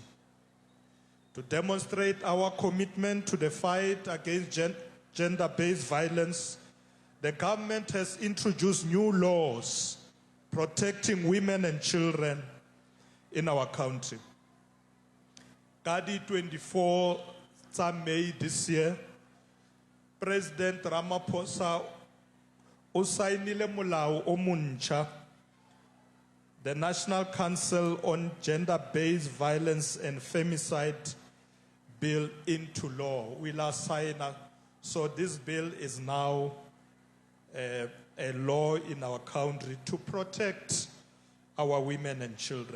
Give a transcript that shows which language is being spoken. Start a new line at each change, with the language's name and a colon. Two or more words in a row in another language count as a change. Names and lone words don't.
English: To demonstrate our commitment to the fight against gender-based violence, the government has introduced new laws protecting women and children in our country.
Northern Sotho: Kadi 24
English: May this year,
Northern Sotho: President Ramaphosa o sainile molao o montšha,
English: the National Council on Gender-Based Violence and Femicide bill into law. We last signed, so this bill is now a law in our country to protect our women and children.